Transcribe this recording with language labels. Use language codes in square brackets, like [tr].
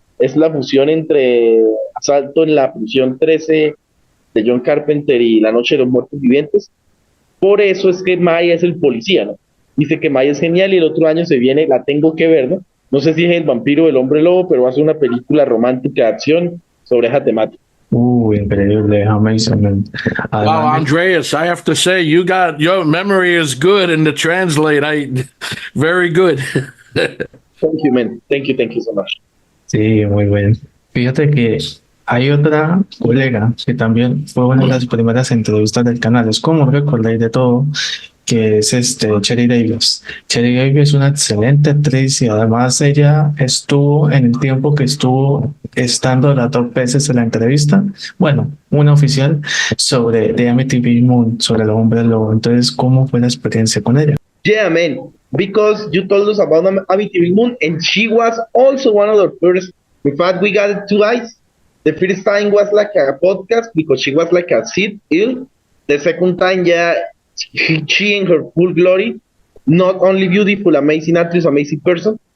[es] es la fusión entre Asalto en la prisión 13 de John Carpenter y La Noche de los Muertos Vivientes. Por eso es que Maya es el policía, ¿no? Dice que Maya es genial y el otro año se viene, la tengo que ver, ¿no? No sé si es el vampiro o el hombre lobo, pero va a ser una película romántica de acción sobre esa temática. Increíble, [en] amazing, man. Wow, [es] Además, [en] Andreas, I have to say, you got your memory is good, and to translate, very good. Thank you, man. Thank you so much. [es] sí, muy bien. Fíjate que hay otra colega que también fue una de las primeras entrevistas del canal. Es como recordar de todo, que es Cherry Davis. Cherry Davis es una excelente actriz y además ella estuvo en el tiempo que estuvo estando las 2 veces en la entrevista, bueno, una oficial sobre The Amityville Moon, sobre el hombre lobo. Entonces, ¿cómo fue la experiencia con ella? [en] Yeah, man. Because you told us about Amityville Moon, and she was also one of the first. In fact, we got 2 eyes. The first time was like a podcast because she was like a Sid ill. The second time, yeah, she in her full glory, not only beautiful, amazing actress, amazing person.